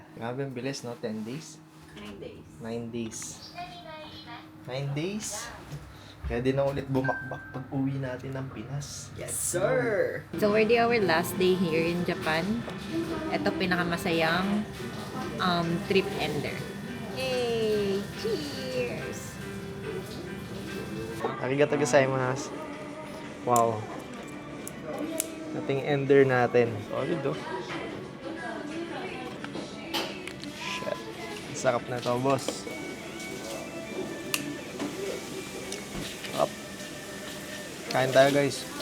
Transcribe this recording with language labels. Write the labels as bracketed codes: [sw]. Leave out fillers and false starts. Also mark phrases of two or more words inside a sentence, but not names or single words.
[tl] Grabe ang bilis, no? 10 days? [en] 9 days. 9 days. 9 days? [tl] Pwede na ulit bumakbak pag uwi natin ng Pinas. [en] Yes, sir! So, already our last day here in Japan. [tl] Ito pinakamasayang [en] trip ender. Hey! Cheers! [ja] ありがとうございます. [tl] Wow. Ating ender natin. Solid, oh. [en] Shit. [tl] Sarap na to, boss. Up. Kain tayo, guys.